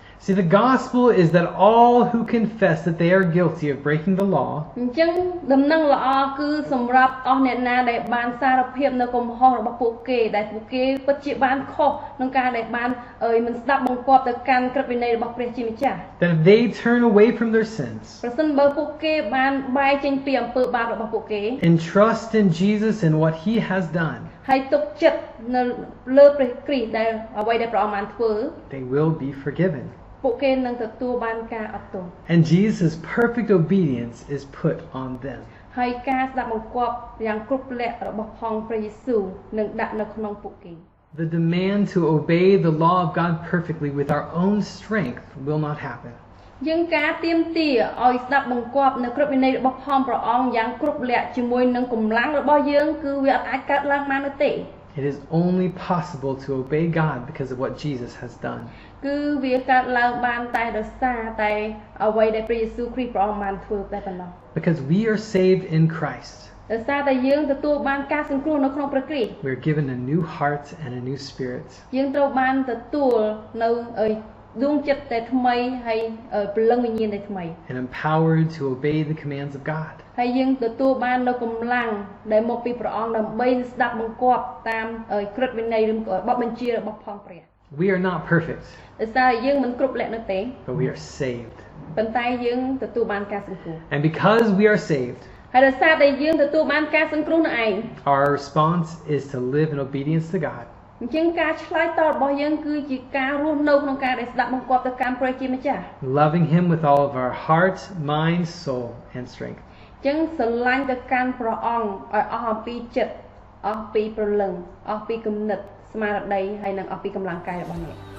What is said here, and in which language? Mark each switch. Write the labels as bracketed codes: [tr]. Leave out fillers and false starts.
[en] See, the gospel is that all who confess that they are guilty of breaking the law [km] អញ្ចឹងដំណឹងល្អគឺសម្រាប់អស់អ្នកណាដែលបានសារភាពនៅកំហុសរបស់ពួកគេដែលពួកគេពិតជាបានខុសក្នុងការដែលបានមិនស្ដាប់បង្គាប់ទៅកាន់ក្រឹតវិន័យរបស់ព្រះជាម្ចាស់ [en] that if they turn away from their sins [km] ប្រសិនបើពួកគេបានបែរចេញពីអំពើបាបរបស់ពួកគេ [en] and trust in Jesus and what He has done, [km] ហើយទុកចិត្តនៅលើព្រះគ្រីស្ទដែលអ្វីដែលព្រះអង្គបានធ្វើ [en] they will be forgiven. [km] ពួកគេនឹងទទួលបានការអត់ទោស [en] And Jesus' perfect obedience is put on them. [km] ហើយការស្ដាប់បង្គាប់យ៉ាងគ្រប់លក្ខរបស់ផងព្រះយេស៊ូវនឹងដាក់នៅក្នុងពួកគេ [en] The demand to obey the law of God perfectly with our own strength will not happen. [km] យើងការទៀមទាឲ្យស្ដាប់បង្គាប់នៅគ្រប់វិន័យរបស់ផងព្រះអង្គយ៉ាងគ្រប់លក្ខជាមួយនឹងកម្លាំងរបស់យើងគឺវាអាចកើតឡើងបាននោះទេ [en] It is only possible to obey God because of what Jesus has done. [km] គឺវាកើតឡើងបានតែដោយសារតែអ្វីដែលព្រះយេស៊ូវគ្រីស្ទព្រះអង្គបានធ្វើតែប៉ុណ្ណោះ [en] Because we are saved in Christ. [km] ដោយសារតែយើងទទួលបានការសង្គ្រោះនៅក្នុងព្រះគ្រីស្ទ [en] We are given a new heart and a new spirit. [km] យើងត្រូវបានទទួលនៅដួងចិត្តតែថ្មីហើយព្រលឹងវិញ្ញាណតែថ្មី [en] And empowered to obey the commands of God. [km] ហើយយើងទទួលបាននៅកម្លាំងដែលមកពីព្រះអង្គដើម្បីស្ដាប់បង្គាប់តាមក្រឹតវិន័យឬបទបញ្ជារបស់ផងព្រះ [en] We are not perfect. [km] ដោយសារយើងមិនគ្រប់លក្ខនោះទេ [en] But we are saved. [km] ប៉ុន្តែយើងទទួលបានការសង្គ្រោះ [en] And because we are saved, [km] ហើយដោយសារតែយើងទទួលបានការសង្គ្រោះនោះឯង [en] our response is to live in obedience to God. [km] អញ្ចឹងការឆ្លើយតបរបស់យើងគឺជាការរស់នៅក្នុងការដែលស្ដាប់បង្គាប់ទៅកាន់ព្រះជាម្ចាស់ [en] Loving Him with all of our heart, mind, soul, and strength. [km] អញ្ចឹងស្រឡាញ់ទៅកាន់ព្រះអង្គឲ្យអស់អំពីចិត្តអស់ពីព្រលឹងអស់ពីគំនិតស្មារតីហើយនិងអស់ពីកម្លាំងកាយរបស់អ្នក